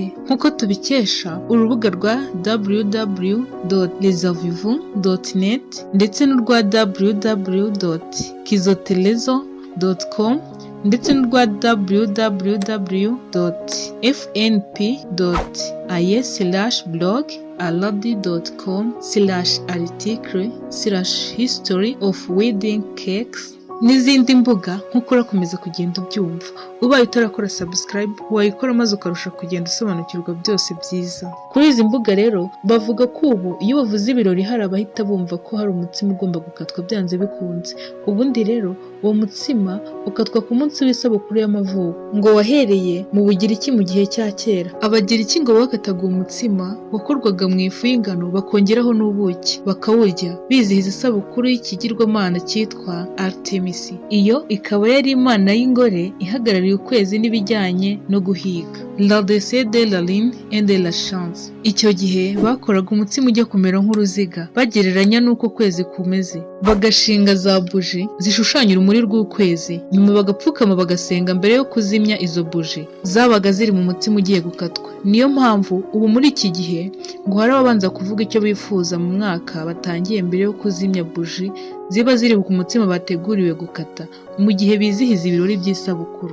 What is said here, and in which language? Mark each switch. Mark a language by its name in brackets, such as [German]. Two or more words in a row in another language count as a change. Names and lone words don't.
[Kinyarwanda] Nk'uko tubikesha urubuga rwa www.lesavivons.net ndetse n'urwa www.kizotelezo.com ndetse n'urwa www.fnp.is/blog/article/history of wedding cakes n'izindi mbuga nk'uko urakomeza kugenda ubyumva. Ubaye utarakora subscribe wayikora maze ukarusha kugenda usobanukirwa byose byiza. Kuri izi mbuga rero bavuga ko ubu iyo bavuze ibirori hari abahita bumva ko hari umutsima ugomba gukatwa byanze bikunze. Ubundi rero uwo mutsima ukatwa ku munsi w'isabukuru y'amavuko, ngo wahereye mu Bugiriki mu gihe cya kera. Abagiriki ngo bakataga umutsima wakorwaga mu ifu y'ingano bakongeraho n'ubuki bakawurya bizihiza isabukuru y'ikigirwamana cyitwa Artemis. Iyo ikaba yari imana y'ingore ihagarariye ukwezi n'ibijyanye no guhiga, [French] la déesse de la lune et de la chance. [Kinyarwanda] Icyo gihe bakoraga umutsima ujya kumera nk'uruziga bagereranya n'uko kwezi kumeze, bagashinga za buji zishushanya urumuri rw'ukwezi, nyuma bagapfukama bagasenga mbere yo kuzimya izo buji zabaga ziri mu mutsima ugiye gukatwa. Niyo mpamvu ubu muri iki gihe ngo hari ababanza kuvuga icyo bifuza mu mwaka batangiye mbere yo kuzimya buji ziba ziri ku mutsima bateguriwe gukata mu gihe bizihiza ibirori by'isabukuru.